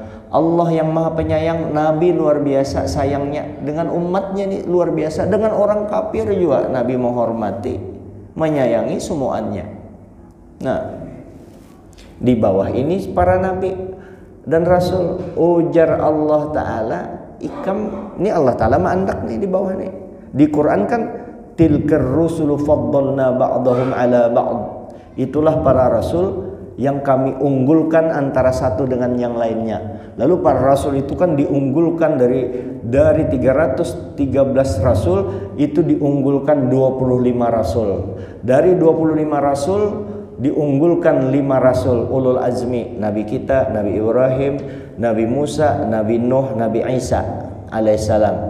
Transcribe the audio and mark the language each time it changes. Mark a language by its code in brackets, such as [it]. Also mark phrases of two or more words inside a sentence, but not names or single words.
[id] Allah yang maha penyayang, Nabi luar biasa sayangnya dengan umatnya nih, luar biasa. Dengan orang kafir juga Nabi menghormati, menyayangi semuanya. Nah, di bawah ini para Nabi dan Rasul. Ujar Allah Ta'ala, ikam, ini Allah Ta'ala mandak nih di bawah nih. Di Quran kan, [ar] tilkar rusulu faddalna ba'dahum ala ba'd. [id] Itulah para Rasul yang kami unggulkan antara satu dengan yang lainnya. Lalu para rasul itu kan diunggulkan dari 313 rasul itu diunggulkan 25 rasul. Dari 25 rasul diunggulkan 5 rasul [ar] ulul azmi, [id] Nabi kita, Nabi Ibrahim, Nabi Musa, Nabi Nuh, Nabi Isa alaihissalam.